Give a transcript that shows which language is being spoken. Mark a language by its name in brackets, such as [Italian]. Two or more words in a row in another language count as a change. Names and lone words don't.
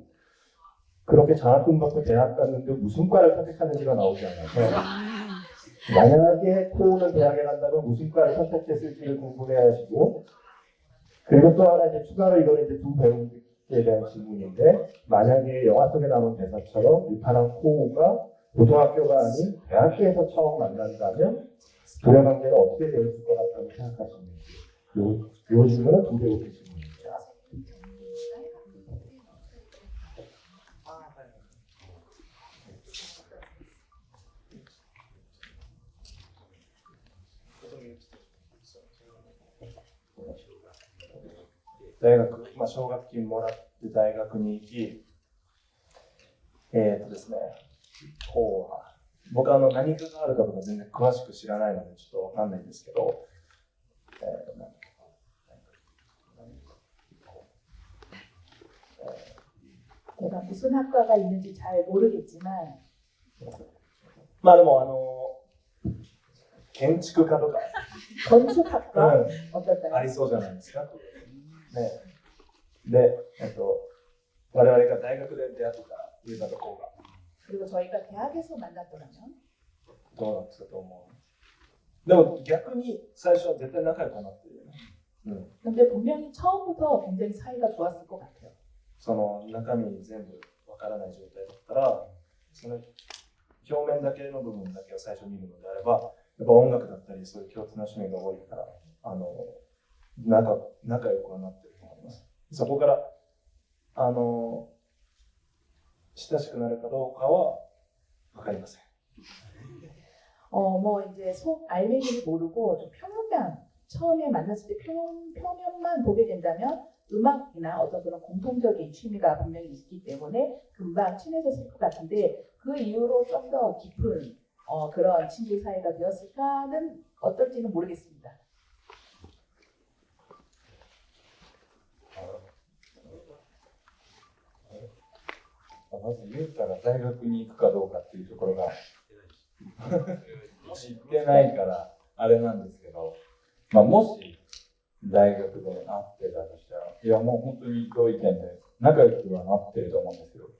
[Korean] 그렇게 장학금받고 대학 갔는데 무슨 과를 선택하는지가 나오지 않아서 만약에 코우는 대학에 간다면 무슨 과를 선택했을지를 궁금해하시고 그리고 또 하나 이제 추가로 이거는 이제 두 배우에 대한 질문인데 만약에 영화 속에 나오는 대사처럼 유타랑 코우가 고등학교가 아닌 대학교에서 처음 만난다면 둘의 관계는 어떻게 되었을 것 같다고 생각하시는지 요 질문은 두 배우의 질문입니다. 아, [Japanese] 大学、奨学金もらって大学に行き、ですね、こう、僕何科があるかとか全然詳しく知らないのでちょっとわかんないんですけど、 [Korean] 제가 무슨 학과가 있는지 잘 모르겠지만 [Japanese] まあでも建築家とか、 [Korean] 건축학과 あ 어떨까요? [Japanese] りそうじゃないですか。ね、で、我々が大学で出会った言うたところが [Korean] 그리고 저희가 대학에서 만났더라면 [Japanese] どうなってたと思う。でも逆に最初は絶対仲良くなってるよね。 [Korean] 근데 분명히 처음부터 굉장히 사이가 좋았을 것 같아요. [Japanese] その中身全部わからない状態だったら、その表面だけの部分だけを最初見るのであれば、やっぱ音楽だったりそういう共通の趣味が多いから、仲良くはなってると思います。そこから親しくなるかどうかはわかりません。 [Korean] 뭐 이제 속 알맹이를 모르고 좀 처음에 만났을 때 표면만 보게 된다면 음악이나 어떤 그런 공통적인 취미가 분명히 있기 때문에 금방 친해졌을 것 같은데 그 이후로 좀 더 깊은 그런 친구 사이가 되었을까는 어떨지는 모르겠습니다. [Japanese] まずユータが大学に行くかどうかっていうところが知ってないからあれなんですけど、もし大学で会ってたとしたら、いやもう本当に同意見で仲良くはなってると思うんですよ。